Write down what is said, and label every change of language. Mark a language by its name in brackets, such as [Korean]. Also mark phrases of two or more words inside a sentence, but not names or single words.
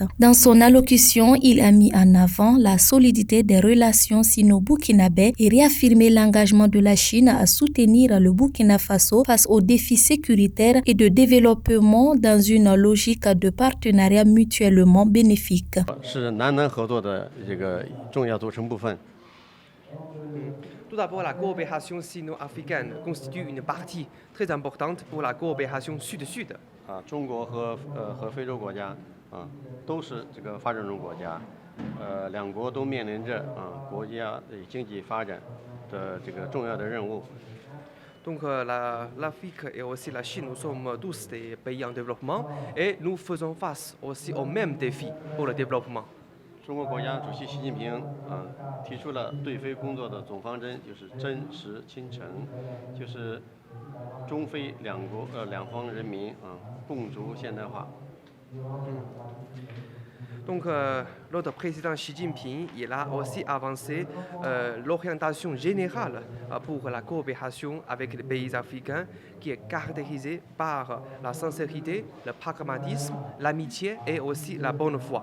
[French] Dans son allocution, il a mis en avant la solidité des relations sino-burkinabais et réaffirmé l'engagement de la Chine à soutenir le Burkina Faso face aux défis sécuritaires et de développement dans une logique de partenariat mutuellement bénéfique. [Chinese] 重要组成部分。 [French] Tout d'abord, la coopération sino-africaine constitue une partie très importante pour la coopération sud-sud. [Chinese] 中国和非洲国家都是这个发展中国家，两国都面临着国家经济发展的这个重要的任务。 [French] Donc l'Afrique et aussi la Chine, nous sommes tous des pays en développement et nous faisons face aussi aux mêmes défis pour le développement. [Chinese] 中国国家主席习近平提出了对非工作的总方针，就是真实亲诚，就是中非两方人民共筑现代化。 [French] Donc notre président Xi Jinping il a aussi avancé l'orientation générale pour la coopération avec les pays africains qui est caractérisée par la sincérité, le pragmatisme, l'amitié et aussi la bonne foi.